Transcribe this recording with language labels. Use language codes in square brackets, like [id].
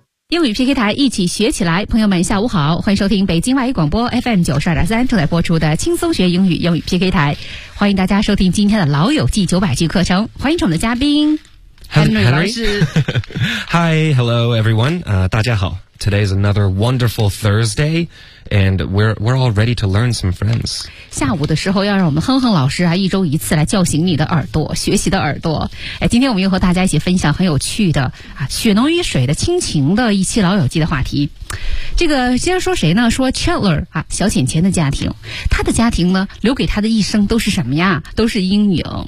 [zh] 英语 PK 台一起学起来，朋友们下午好，欢迎收听北京外语广播 FM92.3 正在播出的轻松学英语英语 PK 台，欢迎大家收听今天的老友记900句课程，欢迎我们的嘉宾 [en] Henry [zh] 老师。 [en] Hi, hello everyone, [zh] 大家好。 [en] Today is another wonderful Thursday, and we're all ready to learn some friends. [zh] 下午的时候要让我们哼哼老师啊一周一次来叫醒你的耳朵，学习的耳朵。哎，今天我们又和大家一起分享很有趣的啊，血浓于水的亲情的一期老友记的话题。这个先说谁呢？说 Chandler 啊，小浅浅的家庭，他的家庭呢，留给他的一生都是什么呀？都是阴影。